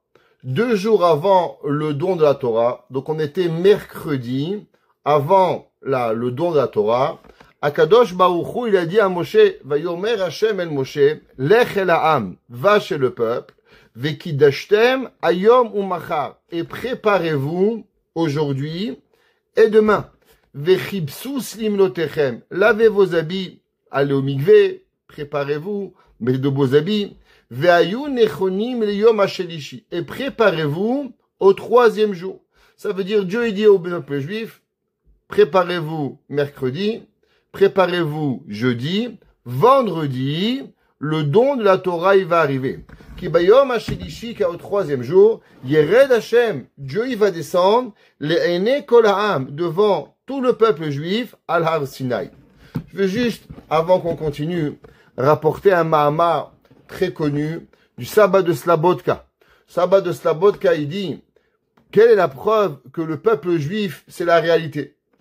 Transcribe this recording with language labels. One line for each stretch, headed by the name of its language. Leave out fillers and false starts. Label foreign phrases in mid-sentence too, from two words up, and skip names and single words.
French: 2 jours avant le don de la Torah, donc on était mercredi, avant le don de la Torah,
Hebrew: הקדוש ברוך הוא,
French: il a dit à Moshe,
Hebrew: ויאמר השם אל משה לך אל העם,
French: va chez le peuple,
Hebrew: וקדשתם היום ומחר,
French: et préparez-vous aujourd'hui et demain.
Hebrew: וכבסו שמלותיכם,
French: lavez vos habits, allez au mikvé, préparez-vous, mettez de beaux habits,
Hebrew: והיו נכונים ליום השלישי,
French: et préparez-vous au 3e jour. Ça veut dire, Dieu il dit au peuple juif, préparez-vous mercredi, préparez-vous jeudi, vendredi, le don de la Torah, il va arriver.
Hebrew: כי ביום השלישי,
French: car au 3e jour,
Hebrew: ירד השם,
French: Dieu il va descendre,
Hebrew: לעיני כל העם,
French: devant tout le peuple juif,
Hebrew: על הר סיני.
French: Je veux juste, avant qu'on continue, rapporter un Mahamar très connu du sabbat de Slabodka. Sabbat de Slabodka, il dit, quelle est la preuve que le peuple juif, c'est la réalité?